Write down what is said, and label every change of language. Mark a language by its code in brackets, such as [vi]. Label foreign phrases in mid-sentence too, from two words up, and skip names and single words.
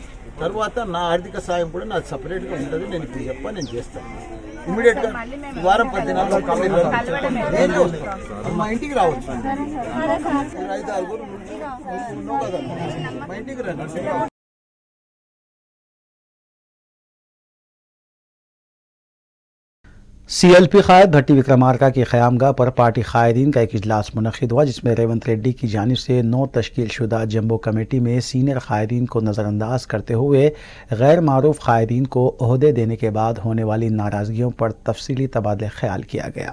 [te] తర్వాత నా ఆర్థిక సాయం కూడా నాది సపరేట్గా ఉంటుంది, నేను ఇప్పుడు నేను చేస్తాను ఇమీడియట్గా వారం 10 దినాల్లో మా ఇంటికి రావచ్చు, 5-6 ఉన్నావు కదా మా ఇంటికి రండి। [ur] CLP قائد بھٹی وکرمارکا کی قیامگاہ پر پارٹی قائدین کا ایک اجلاس منعقد ہوا، جس میں ریونت ریڈی کی جانب سے 9 تشکیل شدہ [en] jumbo committee [ur] میں سینئر قائدین کو نظر انداز کرتے ہوئے غیر معروف قائدین کو عہدے دینے کے بعد ہونے والی ناراضگیوں پر تفصیلی تبادلہ خیال کیا گیا۔